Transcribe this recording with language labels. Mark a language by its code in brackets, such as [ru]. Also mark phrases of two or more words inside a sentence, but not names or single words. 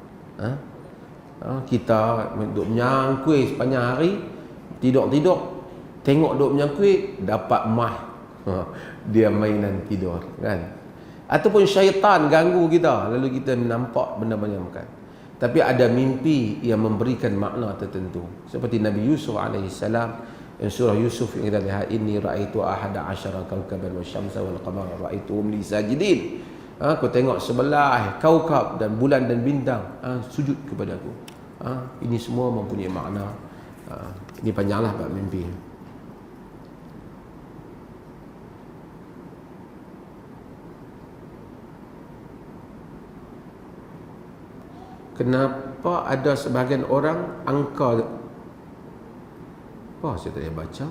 [ms] Kita duduk menyangkui sepanjang hari, tidur tengok duduk menyangkui, dapat mah dia mainan tidur kan. Ataupun syaitan ganggu kita, lalu kita nampak benda-benda bukan. Tapi ada mimpi yang memberikan makna tertentu, seperti Nabi Yusuf alaihissalam. Yang surah Yusuf yang kita lihat, [ar] إني رأيت أحد عشر كوكبا والشمس والقمر رأيتهم لي ساجدين. [ms] Aku tengok 11 kaukab dan bulan dan bintang sujud kepadaku. Ini semua mempunyai makna. Ini panjanglah bab mimpi. Kenapa ada sebahagian orang saya tak boleh baca.